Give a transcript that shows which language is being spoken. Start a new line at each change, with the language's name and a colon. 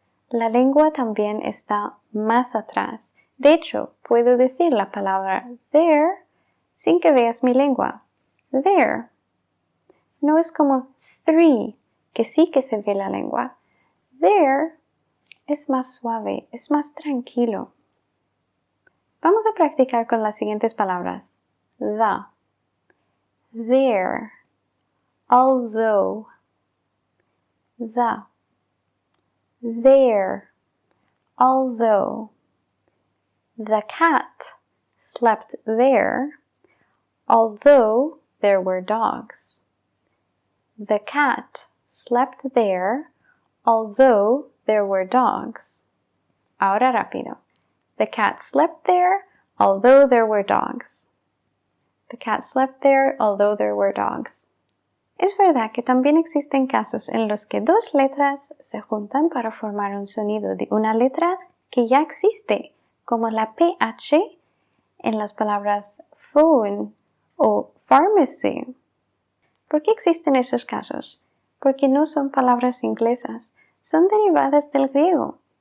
Spanish: La lengua también está más atrás. De hecho, puedo decir la palabra there sin que veas mi lengua. There. No es como three, que sí que se ve la lengua. There es más suave, es más tranquilo. Vamos a practicar con las siguientes palabras.
English: The, there, although, the, there, although. The cat slept there, although there were dogs. The cat slept there, although there were dogs.
Spanish: Ahora rápido.
English: The cat slept there, although there were dogs. The cat slept there, although there were dogs.
Spanish: Es verdad que también existen casos en los que dos letras se juntan para formar un sonido de una letra que ya existe, como la PH en las palabras phone o pharmacy. ¿Por qué existen esos casos? Porque no son palabras inglesas, son derivadas del griego.